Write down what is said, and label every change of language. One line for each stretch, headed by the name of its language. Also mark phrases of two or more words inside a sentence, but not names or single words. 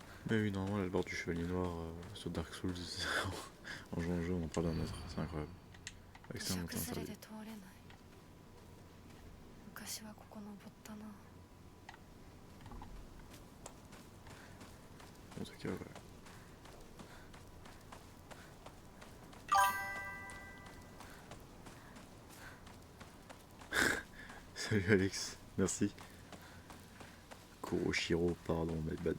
French: Mais oui, normalement, la barre du chevalier noir sur Dark Souls, en jouant au jeu, on en parle d'un autre, c'est incroyable.
Japanese: 土
French: Extrêmement
Japanese: 砂崩れ
French: intéressant.
Japanese: で通れない。昔はここ登ったな。
French: En tout cas, ouais. Salut Alex, merci. Kuroshiro, pardon,
English: my bad.